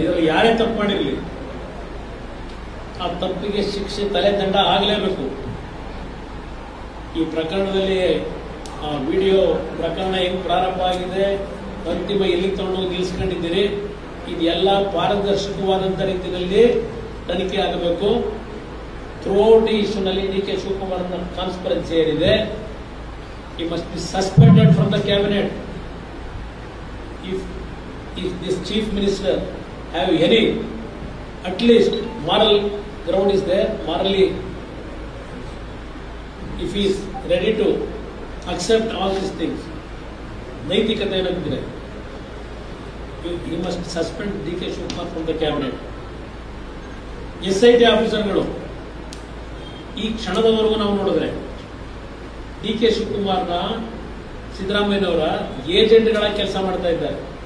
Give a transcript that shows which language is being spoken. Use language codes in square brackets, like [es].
[kn] ಇದರಲ್ಲಿ ಯಾರೇ ತಪ್ಪು ಮಾಡಿರಲಿ ಆ ತಪ್ಪಿಗೆ ಶಿಕ್ಷೆ, ತಲೆದಂಡ ಆಗಲೇಬೇಕು. ಈ ಪ್ರಕರಣದಲ್ಲಿ ವಿಡಿಯೋ ಪ್ರಕರಣ ಹೆಂಗ್ ಪ್ರಾರಂಭ ಆಗಿದೆ, ಅಂತಿಮ ಎಲ್ಲಿಗೆ ತಗೊಂಡೋಗಿ ನಿಲ್ಲಿಸ್ಕೊಂಡಿದ್ದೀರಿ, ಇದೆಲ್ಲ ಪಾರದರ್ಶಕವಾದಂಥ ರೀತಿಯಲ್ಲಿ ತನಿಖೆ ಆಗಬೇಕು. ಥ್ರೂಔಟ್ ಈ ಇಶ್ಯೂನಲ್ಲಿ DK ಶಿವಕುಮಾರ್ ಕಾನ್ಸ್ಪರೆನ್ಸಿ ಏನಿದೆ, [en] he must be suspended from the cabinet. If this chief minister have any at least moral ground is there, morally if he is ready to accept all these things. [kn] ನೈತಿಕತೆ ಏನಾಗ್ತಿದೆ, [en] You must suspend D K Shivakumar from the cabinet. [kn] SIT ಆಫೀಸರ್ಗಳು ಈ ಕ್ಷಣದವರೆಗೂ ನಾವು ನೋಡಿದ್ರೆ D K ಶಿವಕುಮಾರ್ನ ಸಿದ್ದರಾಮಯ್ಯನವರ ಏಜೆಂಟ್ಗಳ ಕೆಲಸ ಮಾಡ್ತಾ ಇದ್ದಾರೆ.